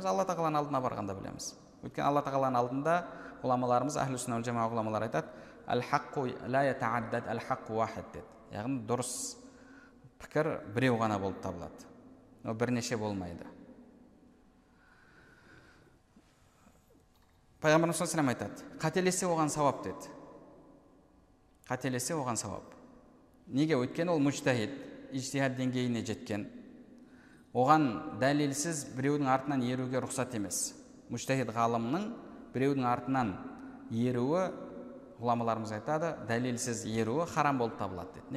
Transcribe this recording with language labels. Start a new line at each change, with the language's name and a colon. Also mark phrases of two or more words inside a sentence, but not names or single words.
Kazakh: Алла тағаланың алдына барғанда білеміз. Өйткені Алла тағаланың алдында ғұламаларымыз,
Arabic: أهل السنة والجماعة
Kazakh: ғұламалар айтады,
Arabic: الحق لا يتعدد، الحق واحد
Kazakh: дейді. Яғни дұрыс пікір біреу ғана болып табылады. Ол бірнеше болмайды. Пайғамбарымыз
Arabic: صلى الله عليه وسلم
Kazakh: айтады, қателессе оған сауап деді. Қателессе оған сауап. Неге? Өйткені ол мужтахид, ижтихад деңгейіне жеткен. Оған дәлелсіз біреудің артынан еруге рұқсат емес. Мужтахид ғалымның біреудің артынан еруі, ғұламаларымыз айтады, дәлелсіз еруі харам болып табылады деді.